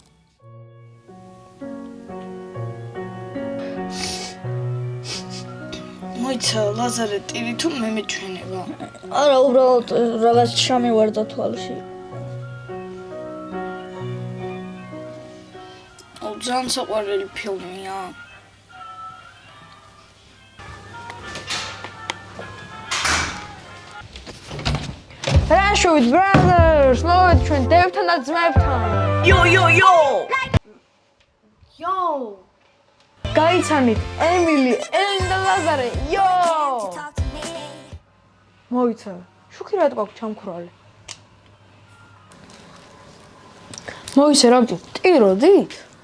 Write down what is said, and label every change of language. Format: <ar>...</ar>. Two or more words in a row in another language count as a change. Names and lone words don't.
<ka>მოიცა ლაზარე ტირი თუ მე მეჩვენება არა უბრალოდ რაღაც ჩამივარდა თვალში ძალიან საყვარელი ფილმია</ka> <en>Rush with brothers,</en> <ka>მოვედ ჩვენ დებთან და ძმებთან. Yo! გაიცანით, ემილი, ელენ და ლაზარე, იო! მოიცა, შუქი რა თქვა ჩამქრალი. მოიცა რა გჭირ, ტიროდით?</ka>